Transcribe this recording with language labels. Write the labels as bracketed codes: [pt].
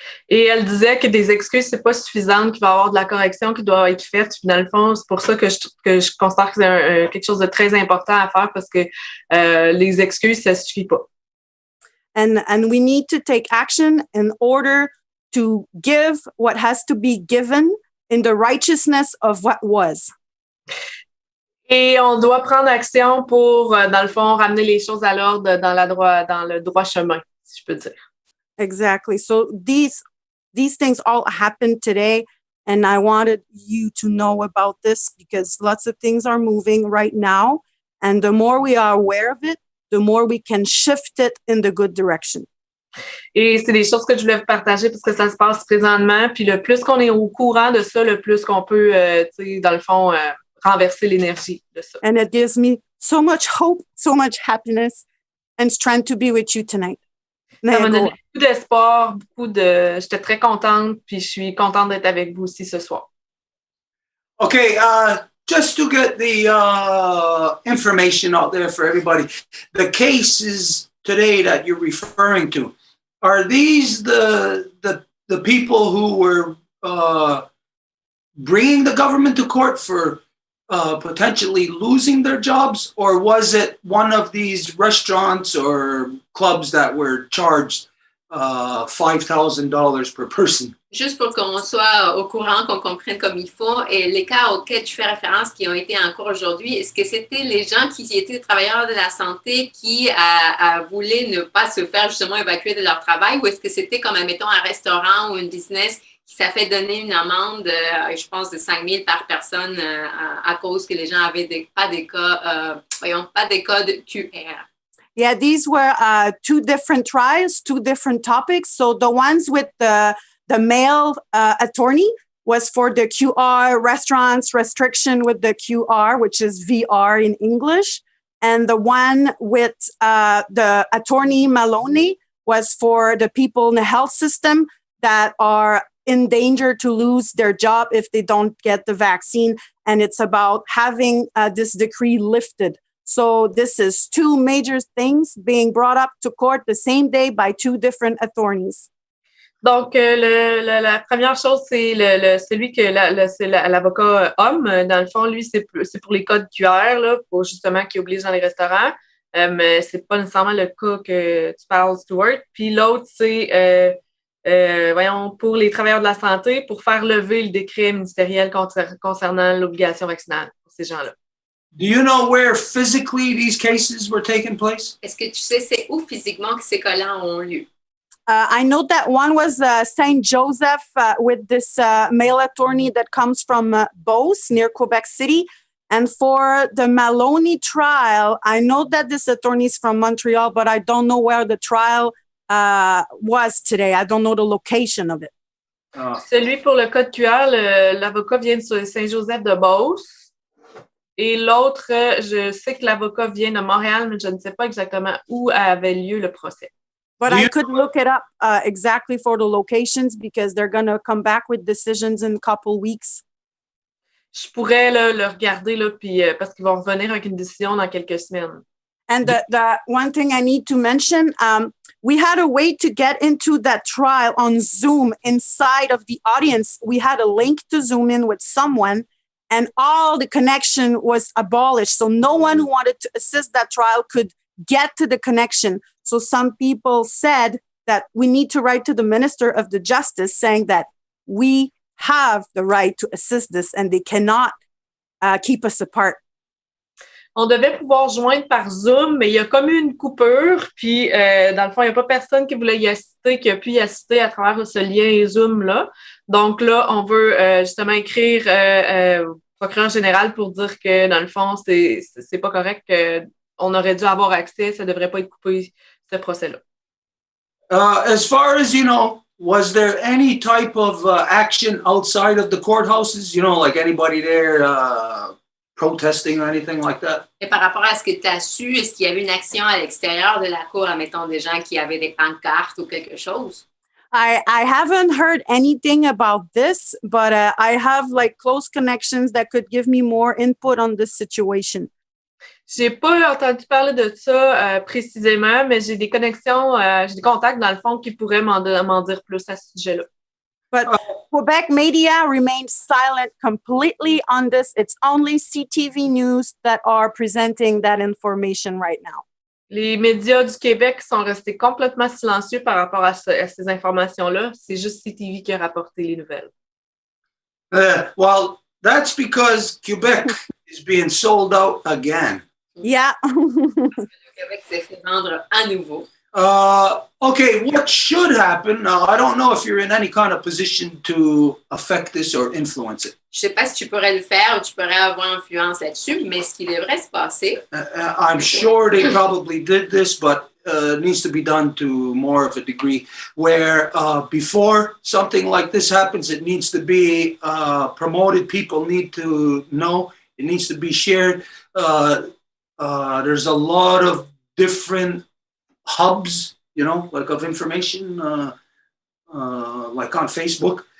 [fr] Et elle disait que des excuses, c'est pas suffisant, qu'il va y avoir de la correction qui doit être faite. Puis dans le fond, c'est pour ça que je considère que c'est quelque chose de très important à faire parce que les excuses, ça suffit pas. [en] And we need to take action in order to give what has to be given in the righteousness of what was. [fr] Et on doit prendre action pour, dans le fond, ramener les choses à l'ordre dans le droit chemin, si je peux dire. [en] Exactly. So these things all happened today, and I wanted you to know about this because lots of things are moving right now, and the more we are aware of it, the more we can shift it in the good direction. [fr] Et c'est des choses que je voulais vous partager parce que ça se passe présentement. Puis le plus qu'on est au courant de ça, le plus qu'on peut, dans le fond, renverser l'énergie de ça. [en] And it gives me so much hope, so much happiness and strength to be with you tonight. [fr] Ça m'a donné beaucoup d'espoir, j'étais très contente, puis je suis contente d'être avec vous aussi ce soir. [en] Okay, just to get the information out there for everybody, the cases today that you're referring to, are these the people who were bringing the government to court for potentially losing their jobs, or was it one of these restaurants or clubs that were charged $5,000 per person? [fr] Juste pour qu'on soit au courant, qu'on comprenne comme il faut, et les cas auxquels tu fais référence qui ont été en cours aujourd'hui, est-ce que c'était les gens qui étaient travailleurs de la santé qui voulaient ne pas se faire justement évacuer de leur travail, ou est-ce que c'était comme, admettons, un restaurant ou une business qui s'est fait donner une amende, je pense, de 5 000 par personne à cause que les gens avaient pas des cas de QR? [en] Yeah, these were two different trials, two different topics. So the ones with the male attorney was for the QR restaurants restriction with the QR, which is VR in English. And the one with the attorney Maloney was for the people in the health system that are in danger to lose their job if they don't get the vaccine. And it's about having this decree lifted. So this is two major things being brought up to court the same day by two different attorneys. [fr] Donc, la première chose, c'est celui que c'est l'avocat homme. Dans le fond, lui, c'est pour les codes QR, là, pour justement qui oblige dans les restaurants. Mais c'est pas nécessairement le cas que tu parles, Stuart. Puis l'autre, c'est pour les travailleurs de la santé, pour faire lever le décret ministériel concernant l'obligation vaccinale pour ces gens-là. [en] Do you know where physically these cases were taking place? [fr] Est-ce que tu sais c'est où physiquement que ces cas-là ont lieu? [en] I know that one was St. Joseph with this male attorney that comes from Beauce near Quebec City. And for the Maloney trial, I know that this attorney is from Montreal, but I don't know where the trial was today. I don't know the location of it. [fr] Celui pour le code QR, l'avocat vient de Saint-Joseph de Beauce. Et l'autre, je sais que l'avocat vient de Montréal, mais je ne sais pas exactement où avait lieu le procès. [en] But I could look it up exactly for the locations because they're going to come back with decisions in a couple weeks. [fr] Je pourrais le regarder là, puis, parce qu'ils vont revenir avec une décision dans quelques semaines. [en] And the one thing I need to mention, we had a way to get into that trial on Zoom inside of the audience. We had a link to Zoom in with someone, and all the connection was abolished. So no one who wanted to assist that trial could get to the connection. So some people said that we need to write to the Minister of the Justice saying that we have the right to assist this and they cannot keep us apart. [fr] On devait pouvoir joindre par Zoom, mais il y a comme eu une coupure. Puis, dans le fond, il n'y a pas personne qui voulait y assister, qui a pu y assister à travers ce lien Zoom-là. Donc là, on veut justement écrire au procureur général pour dire que, dans le fond, c'est pas correct, qu'on aurait dû avoir accès, ça ne devrait pas être coupé, ce procès-là. [en] As far as you know, was there any type of action outside of the courthouses? You know, like anybody there protesting or anything like that? [fr] Et par rapport à ce que tu as su, est-ce qu'il y avait une action à l'extérieur de la cour, admettons des gens qui avaient des pancartes ou quelque chose? [en] I haven't heard anything about this, but I have like close connections that could give me more input on this situation. [fr] J'ai pas entendu parler de ça précisément, mais j'ai des connexions, j'ai des contacts dans le fond qui pourraient m'en dire plus à ce sujet-là. [en] But Quebec media remains silent completely on this. It's only CTV News that are presenting that information right now. [fr] Les médias du Québec sont restés complètement silencieux par rapport à ces informations-là. C'est juste CTV qui a rapporté les nouvelles. [en] Well, that's because Quebec is being sold out again. Yeah. [fr] Le Québec s'est fait vendre à nouveau. [en] Okay, what should happen? I don't know if you're in any kind of position to affect this or influence it. [fr] Je sais pas si tu pourrais le faire ou tu pourrais avoir influence là-dessus, mais ce qui devrait se passer. [en] I'm sure they probably did this, but it needs to be done to more of a degree where before something like this happens, it needs to be promoted. People need to know. It needs to be shared. There's a lot of different hubs, you know, like of information, like on Facebook.